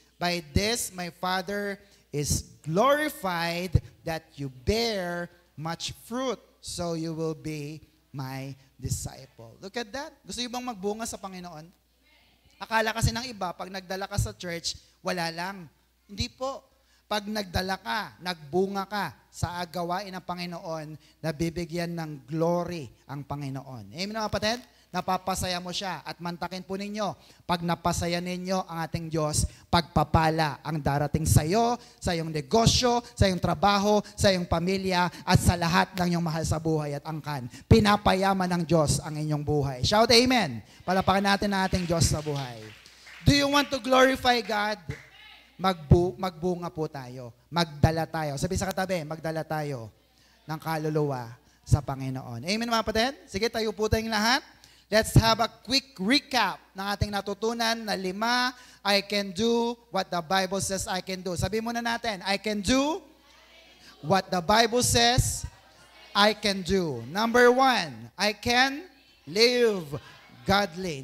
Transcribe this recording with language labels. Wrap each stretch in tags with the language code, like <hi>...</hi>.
<en>By this my Father is glorified that you bear much fruit, so you will be my disciple. Look at that.</en> <tl>Gusto niyo bang magbunga sa Panginoon? Akala kasi ng iba, pag nagdala ka sa church, wala lang. Hindi po. Pag nagdala ka, nagbunga ka sa gawain ng Panginoon, nabibigyan ng glory ang Panginoon. Amen mga kapatid? Napapasaya mo siya. At mantakin po ninyo, pag napasaya ninyo ang ating Diyos, pagpapala ang darating sa iyo, sa iyong negosyo, sa iyong trabaho, sa iyong pamilya, at sa lahat ng iyong mahal sa buhay at angkan. Pinapayaman ng Diyos ang inyong buhay. Shout amen. Palapakan natin ang ating Diyos sa buhay.</tl> <en>Do you want to glorify God?</en> <tl>Magbunga po tayo. Magdala tayo. Sabi sa katabi, magdala tayo ng kaluluwa sa Panginoon. Amen mga kapatid? Sige, tayo po tayong lahat.</tl> <en>Let's have a quick recap</en> <tl>ng ating natutunan na 5,</tl> <en>I can do what the Bible says I can do.</en> <tl>Sabi muna natin,</tl> <en>I can do what the Bible says I can do. Number 1, I can live godly.</en>